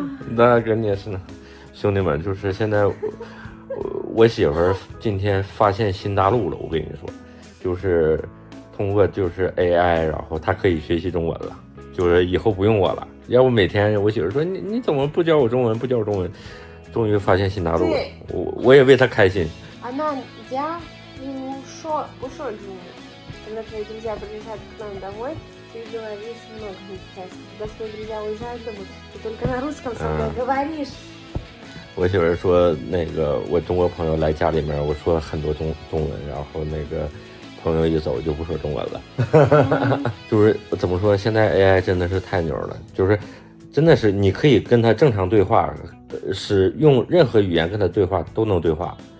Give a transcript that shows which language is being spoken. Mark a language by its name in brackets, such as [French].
[Chinese] 那肯定是呢，兄弟们，就是现在我媳妇儿今天发现新大陆了，我跟你说，就是通过就是 AI， 然后她可以学习中文了，就是以后不用我了。要不每天我媳妇说你怎么不教我中文，不教我中文，终于发现新大陆了，我也为她开心。 [Russian] Она нельзя [Chinese] 不说中文。 [Russian] Когда твои друзья приезжают к нам домой, ты говоришь много на китайском. Когда твои друзья уезжают домой, ты только на русском со мной говоришь. [Chinese] 我媳妇说那个我中国朋友来家里面，我说很多中文，然后那个朋友一走就不说中文了。就是怎么说，现在 AI 真的是太牛了，就是真的是你可以跟他正常对话，是用任何语言跟他对话都能对话。